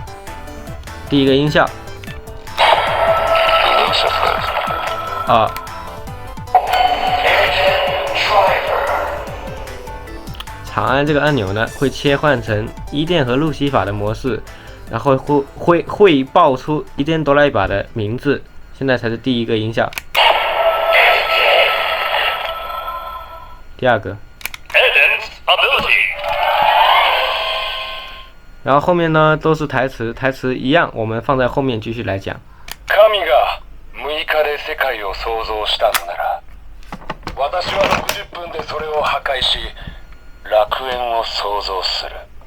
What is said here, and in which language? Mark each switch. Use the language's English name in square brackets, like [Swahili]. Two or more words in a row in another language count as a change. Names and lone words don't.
[Chinese] 第一个音效，长按这个按钮呢，会切换成伊甸和路西法的模式，然后会爆出伊甸哆啦 A 把的名字。现在才是第一个音效。第二个。然后后面呢都是台词，台词一样，我们放在后面继续来讲。 [Japanese] 神が6日で世界を創造したのなら、私は60分でそれを破壊し。楽園を創造する。